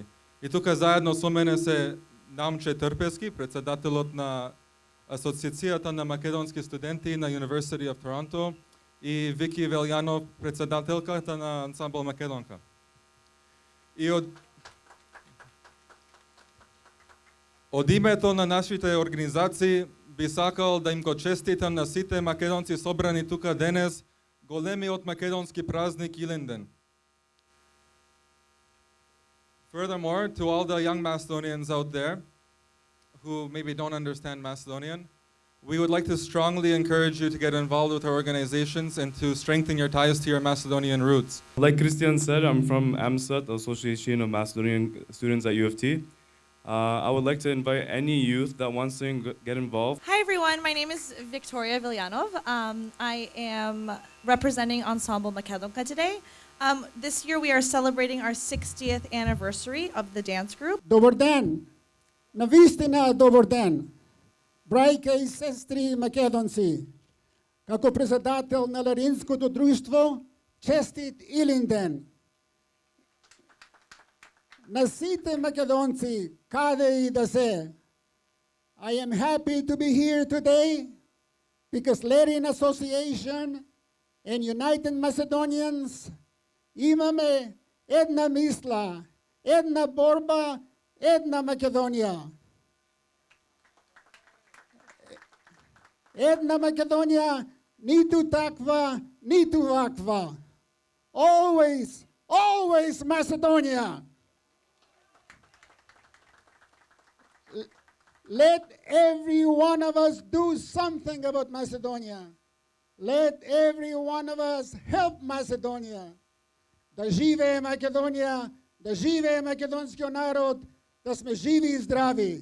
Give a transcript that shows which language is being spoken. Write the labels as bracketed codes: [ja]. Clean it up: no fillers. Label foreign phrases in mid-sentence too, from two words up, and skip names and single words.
[mk] И тука заедно со мене се Намче Трпески, председателот на Асоциацијата на македонски студенти на University of Toronto, и Вики Велјанов, председателката на ансамбл Македонка. И од името на нашите организации би сакал да им го честитам на сите македонци собрани тука денес големиот македонски празник Илинден. [en] Furthermore, to all the young Macedonians out there who maybe don't understand Macedonian, we would like to strongly encourage you to get involved with our organizations and to strengthen your ties to your Macedonian roots. Like Christian said, I'm from AMSAT, the Association of Macedonian Students at U of T. I would like to invite any youth that wants to get involved. Hi everyone, my name is Victoria Villanov. I am representing Ensemble Makedonka today. This year we are celebrating our 60th anniversary of the dance group. [mk] Добър ден! Навистина добър ден! Брајка и сестри македонци, како председател на Ларинското друштво, честит Илинден! На сите македонци, каде и да се, [en] I am happy to be here today because Latin Association and United Macedonians [mk] имаме една мисла, една борба, една Македонија. Една Македонија, ниту таква, ниту ваква. [en] Always, always Macedonia. Let every one of us do something about Macedonia. Let every one of us help Macedonia. [mk] Да живее Македонија, да живее македонскиот народ, да сме живи и здрави.